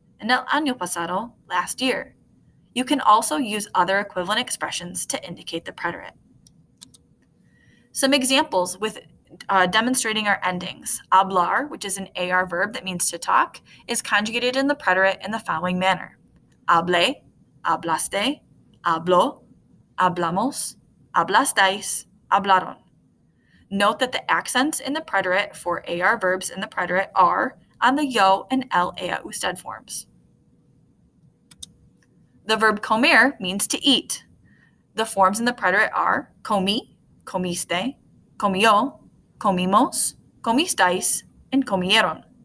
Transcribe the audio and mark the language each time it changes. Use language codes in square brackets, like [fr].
[en] And [es] el año pasado, [en] last year. You can also use other equivalent expressions to indicate the preterite. Some examples with demonstrating our endings. Hablar, which is an AR verb that means to talk, is conjugated in the preterite in the following manner. [es] Hablé, hablaste, habló, hablamos, hablastais, hablaron. [en] Note that the accents in the preterite for AR verbs in the preterite are on the yo and el ea usted forms. The verb comer means to eat. The forms in the preterite are [es] comí, comiste, comió, comimos, comistais, [en] and comieron.